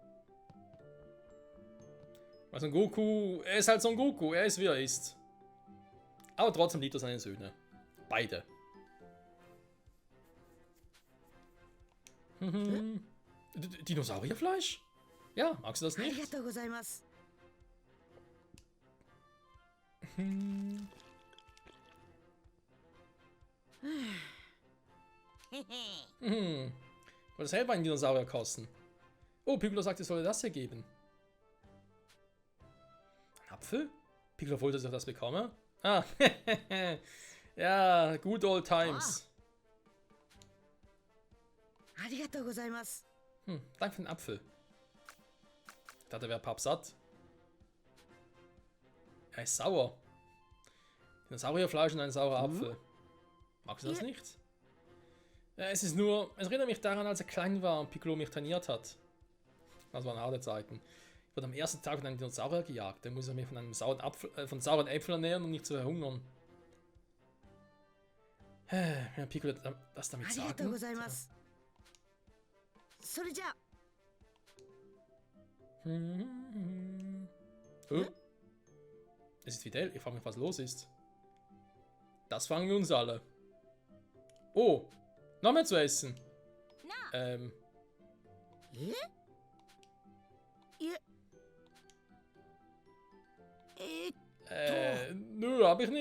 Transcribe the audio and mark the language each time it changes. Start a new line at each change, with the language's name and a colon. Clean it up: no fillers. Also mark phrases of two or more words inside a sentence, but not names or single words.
German: Weil Son Goku, er ist halt Son Goku, er ist wie er ist. Aber trotzdem liebt er seine Söhne. Beide. Dinosaurierfleisch? Ja, magst du das
Japanese: ありが
German: nicht?
Japanese: とうございます。
German: Ich wollte selber einen Dinosaurier kosten. Oh, Piccolo sagt, ich solle das hier geben. Ein Apfel? Piccolo wollte, dass ich das bekomme? Ah, ja,
English: good old times.
Japanese: ありがとうございます。
German: Danke für den Apfel. Ich dachte, er wäre pappsatt. Er ist sauer. Dinosaurierfleisch und ein saurer Apfel. Magst du das nicht? Ja, es erinnert mich daran, als er klein war und Piccolo mich trainiert hat. Das waren harte Zeiten. Ich wurde am ersten Tag von einem Dinosaurier gejagt. Dann muss er mich von einem sauren Äpfel ernähren, um nicht zu verhungern. Wenn Piccolo das damit
Japanese: ありがとう
German: sagen.
Japanese: ございます。それじゃあ。
German: Oh. Es ist Fidel. Ich frage mich, was los ist. Das fragen wir uns alle. Oh, noch mehr zu essen. え？ Nö, hab ich nicht.